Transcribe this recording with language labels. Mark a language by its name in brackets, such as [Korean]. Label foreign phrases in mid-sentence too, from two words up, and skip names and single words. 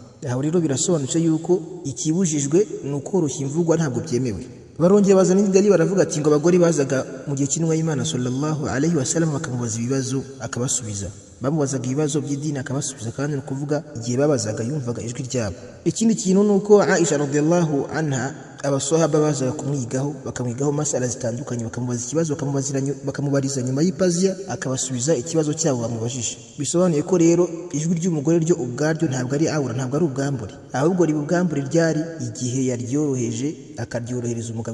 [Kinyarwanda] Aho rero birasobanutse yuko ikibujijwe ni ukoroshya imvugo, ntabwo byemewe. Barongera bazana indali baravuga ati ngo abagore bazaga mu gihe cy'intumwa y'Imana [Arabic] صلى الله عليه وسلم [Kinyarwanda] bakamubaza ibibazo akabasubiza, bamubazaga ibibazo by'idini akabasubiza, kandi ni ukuvuga igihe babazaga yumvaga ijwi ryabo. Ikindi kintu ni uko Aisha [Arabic] رضي الله عنها [Kinyarwanda] abasahaba bazaga kumwigaho, bakamwigaho masala zitandukanye, bakamubaza ikibazo bakamubariza nyuma y'ipazia akabasubiza ikibazo cyabo bamubajije. Bisobanuye ko rero ijwi ry'umugore ryo ubwaryo ntabwo ari aura, ntabwo ari ubwambure, ahubwo riba ubwambure ryari igihe yaryoroheje akaryorohereza umugabo.